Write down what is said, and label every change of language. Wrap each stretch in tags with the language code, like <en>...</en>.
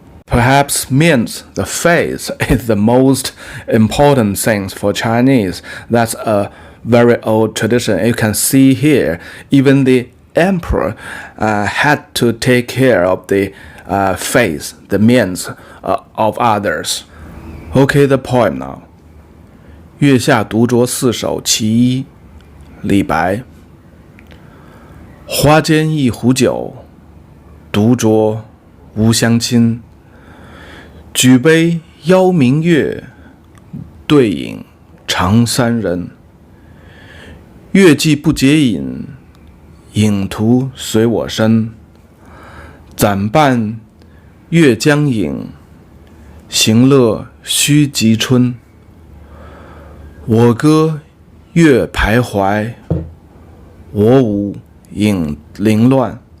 <en>Perhaps means the face is the most important thing for Chinese. That's a very old tradition. You can see here, even the emperor had to take care of the face, the means of others. Okay, the poem now.</en> <zh>月下独酌四首其一，李白。花间一壶酒，独酌无相亲。举杯邀明月，对影长三人。月既不解饮，影徒随我身。暂伴月将影，行乐须及春。我歌月徘徊，我舞影零乱。</zh>